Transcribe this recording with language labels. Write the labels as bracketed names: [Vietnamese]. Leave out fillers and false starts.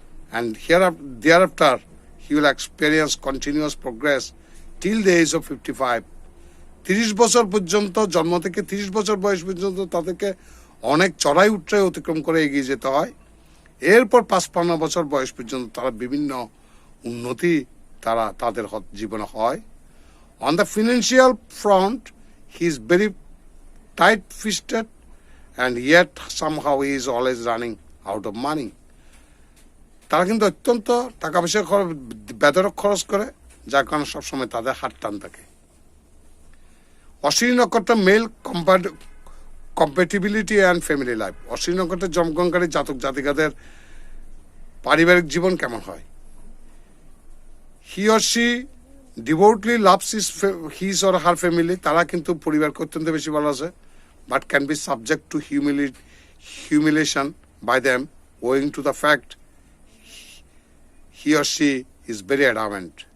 [English] And thereafter he will experience continuous progress till the age of 55. [Bangla] 30 বছর পর্যন্ত, জন্ম থেকে 30 বছর বয়স পর্যন্ত তাদেরকে অনেক চড়াই উৎরাই অতিক্রম করে এগিয়ে যেতে হয়। এরপর 55 বছর বয়স পর্যন্ত তারা বিভিন্ন উন্নতি তাদের জীবনে হয়। [English] On the financial front he is very tight fisted, and yet somehow he is always running out of money. [Bangla] তারা কিন্তু অত্যন্ত টাকা পয়সা বেদরক খরচ করে, যার কারণে সবসময় তাদের হাত টান থাকে। [English] অশ্বিনী নক্ষত্র male compatibility and family life. [Bangla] Ashwini নক্ষত্রের জন্মগ্রহণকারী জাতক জাতিকাদের পারিবারিক জীবন কেমন হয়? [English] He or she devotedly loves his or her family. [Bangla] তারা কিন্তু পরিবারকে অত্যন্ত বেশি ভালোবাসে, [English] But can be subject to humiliation by them owing to the fact he or she is very adamant.